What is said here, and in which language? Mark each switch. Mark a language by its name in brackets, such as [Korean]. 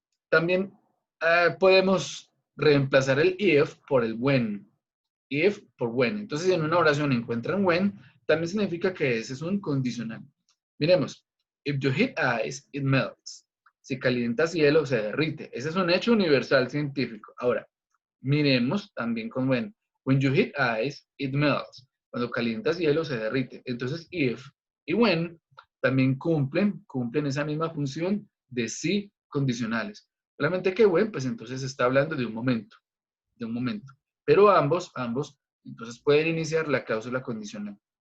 [Spanish] También podemos reemplazar el if por el when. If por when. Entonces, si en una oración encuentran when, también significa que ese es un condicional. Miremos. [English] If you heat ice, it melts. [Spanish] Si calientas hielo, se derrite. Ese es un hecho universal científico. Ahora, miremos también con when. [English] When you heat ice, it melts. [Spanish] Cuando calientas hielo, se derrite. Entonces, if y when también cumplen esa misma función de sí condicionales. Solamente que when, pues entonces está hablando de un momento. Pero ambos, entonces pueden iniciar la cláusula condicional.